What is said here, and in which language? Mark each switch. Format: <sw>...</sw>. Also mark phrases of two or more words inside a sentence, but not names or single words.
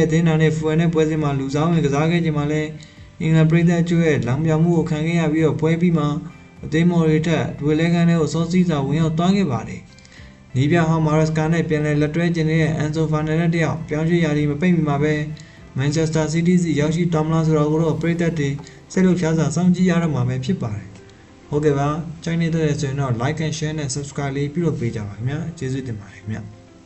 <my>တဲ့အသင်းသားနဲ့ Fulham နဲ့ပွဲစဉ်မှာလူစားဝင်ကစားခဲ့ချိန်မှာလည်းအင်္ဂလန်ပရိသတ်အချို့ရဲ့လောင်ပြောင်မှုကိုခံခဲ့ရပြီးတော့ပွဲပြီးမှအသင်းမော်တွေထက်ဒွေလဲခန်းတွေကိုစောစီးစွာဝင်ရောက်သွားခဲ့ပါတယ်။နီးပြဟောင်း Maresca နဲ့ပြန်လည်လက်တွဲကျင်တဲ့ Enzo Fernandez တယောက်ပြောင်းရွှေ့ရာသီမပိတ်မီမှာပဲ Manchester City စီရောက်ရှိသွားမလားဆိုတာကိုတော့ပရိသတ်တွေစိတ်လှုပ်ရှားစွာစောင့်ကြည့်ရတော့မှာပဲဖြစ်ပါတယ်။ဟုတ်ကဲ့ပါကြိုက်နေတဲ့ဆိုရင်တော့</my> <en>like and share</en> <my>နဲ့ subscribe လေးပြုလုပ်ပေးကြပါခင်ဗျာကျေးဇူးတင်ပါတယ်ခင်ဗျာ</my>